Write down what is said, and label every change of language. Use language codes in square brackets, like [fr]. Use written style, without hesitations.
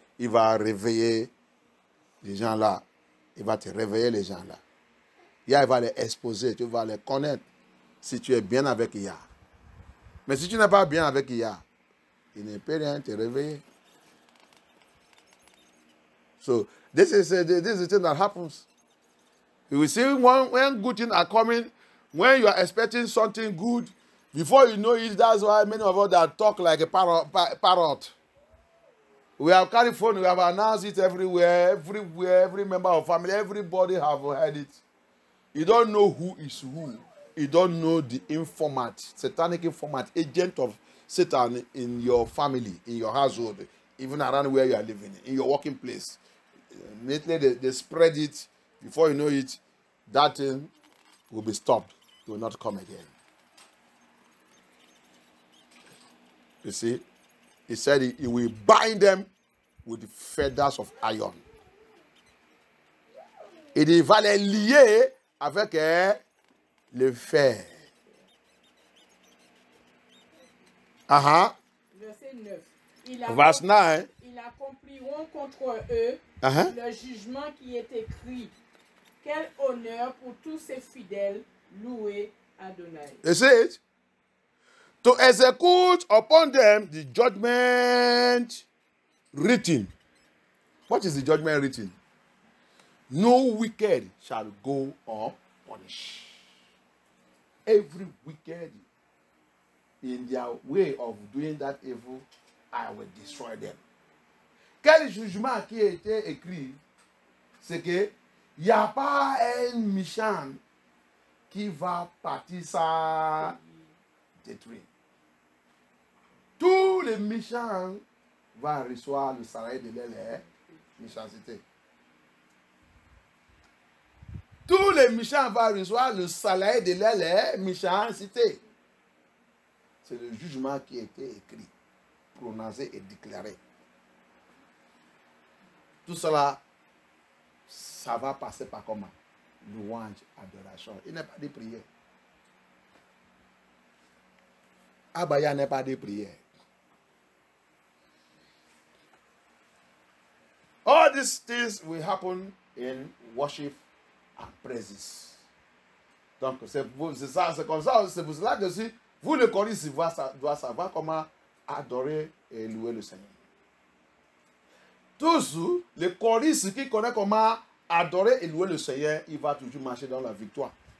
[fr] Il va réveiller les gens là. Il va te réveiller les gens là. Yah, il va les exposer, tu vas les connaître si tu es bien avec Yah. Mais si tu n'es pas bien avec Yah, il ne peut rien te réveiller. [en] So, this is the thing that happens. You will see when good things are coming, when you are expecting something good, before you know it, that's why many of us that talk like a parrot. We have carried phone, we have announced it everywhere, every member of family, everybody have heard it. You don't know who is who. You don't know the informant, satanic informant, agent of Satan in your family, in your household, even around where you are living, in your working place. Immediately they spread it. Before you know it, that thing will be stopped. It will not come again. You see? He said he will bind them with the feathers of iron. [fr] Il va les lier avec le fer. Verset 9. [en] Verse 9. [fr] Ils accompliront contre eux le jugement qui est écrit. Quel honneur pour tous ces fidèles, loués Adonai. [en] It says, to execute upon them the judgment written. What is the judgment written? No wicked shall go unpunished. Every wicked in their way of doing that evil, I will destroy them. [fr] Quel jugement qui a été écrit, c'est que il n'y a pas un méchant qui va partir ça détruire. Tous les méchants vont recevoir le salaire de leur méchanceté. Tous les méchants vont recevoir le salaire de leur méchanceté. C'est le jugement qui a été écrit, prononcé et déclaré. Tout cela, ça va passer par comment? Louange, adoration. Il n'est pas de prière. Abaya n'est pas de prière. [en] All these things will happen in worship and praises. [fr] Donc, c'est comme ça, c'est pour cela que si vous, le choristes, doit savoir comment adorer et louer le Seigneur. Toujours, le choriste qui connaît comment adorer et louer le Seigneur, il va toujours marcher dans la victoire.